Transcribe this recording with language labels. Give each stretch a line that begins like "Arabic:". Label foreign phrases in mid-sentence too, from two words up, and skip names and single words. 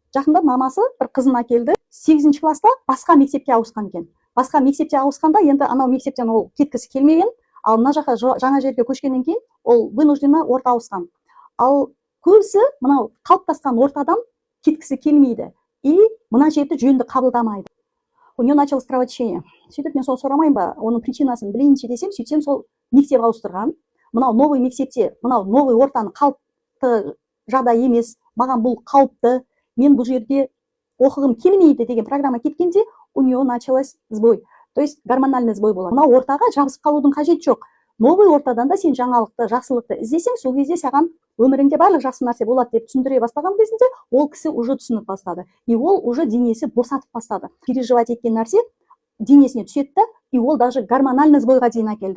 Kazakh: жақында мамасы бір қызын әкелді. 8-ші класста басқа мектепке ауысқан екен. Басқа мектепте ауысқанда енді анау мектептен ол кеткісі келмеген, ал мына жаққа жаңа жерге көшкеннен кейін ол вынужденно орта ауысқан. Ал көбісі мынау қалыптасқан ортадан кеткісі келмейді. И мына жерді жөнді қабылдамайды.
Russian: У нее началось кровотечение.
Kazakh: Сөйтіп мен соны сұрамайын ба, оның причинасын білейінші десем, сөйтсем сол мектеп ауыстырған. Мынау новый мектепте, мынау новый ортаны қалыпты жағдай емес, маған бұл қауіпті, мен бұл жерде оқығым келмейді деген программа кеткенде,
Russian: у нее началось сбой. То есть гормональный сбой болады.
Kazakh: Мынау ортаға жабысып қалудың қажеті жоқ. Новый ортадан да сен жаңалықты, жақсылықты іздесең, сол кезде саған өміріңде барлық жақсы нәрсе болады деп түсіндіре бастаған кезінде, ол кісі уже түсініп бастады. И ол уже денесі босатып бастады. Переживать еткен нәрсе денесіне түседі, и ол даже
Russian: гормональный сбойға
Kazakh: дейін әкелді.